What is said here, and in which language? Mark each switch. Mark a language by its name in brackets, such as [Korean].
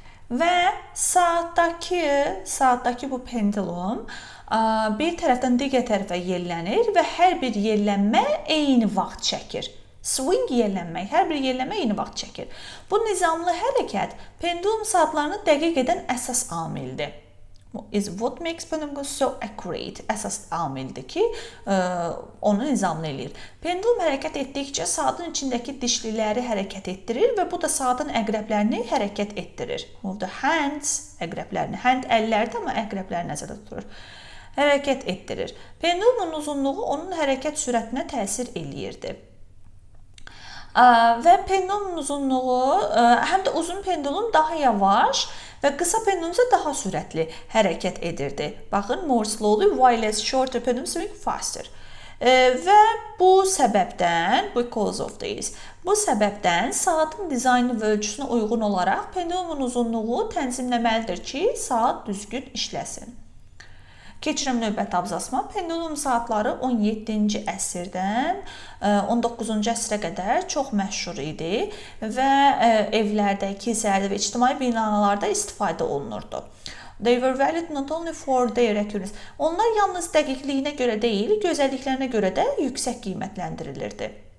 [Azerbaijani] Və saatdakı bu pendulum bir tərəfdən digər tərəfə yellənir və hər bir yellənmə eyni vaxt çəkir. Swing yellənmək, hər bir yellənmə eyni vaxt çəkir. Bu nizamlı hərəkət pendulum saatlarını dəqiq edən əsas amildir. [English] Is what makes pendulum so accurate? [Azerbaijani] Əsas amildir ki, onu nizamlı eləyir. Pendulum hərəkət etdikcə saatın içindəki dişliləri hərəkət etdirir və bu da saatın əqrəblərini hərəkət etdirir. [English] Move the hands, [Azerbaijani] əqrəblərini. Hand əllərdə, amma əqrəbləri nəzərdə tutulur. Hərəkət etdirir. Pendulumun uzunluğu onun hərəkət sürətinə təsir eləyirdi. Və pendulumun uzunluğu, həm də uzun pendulum daha yavaş və qısa pendulum isə daha sürətli hərəkət edirdi. Baxın, [English] more slowly, while shorter pendulum swing faster. [Azerbaijani] Və bu səbəbdən, [English] because of this, [Azerbaijani] bu səbəbdən saatın dizaynı və ölçüsünə uyğun olaraq pendulumun uzunluğu tənzimləməlidir ki, saat düzgün işləsin. Keçirəm növbəti abzasma. Pendulum saatları 17-ci əsrdən 19-cu əsrə qədər çox məşhur idi və evlərdə, kilsələrdə və ictimai binalarda istifadə olunurdu. [English] They were valued not only for their accuracy. [Azerbaijani] Onlar yalnız dəqiqliyinə görə deyil, gözəlliklərinə görə də yüksək qiymətləndirilirdi.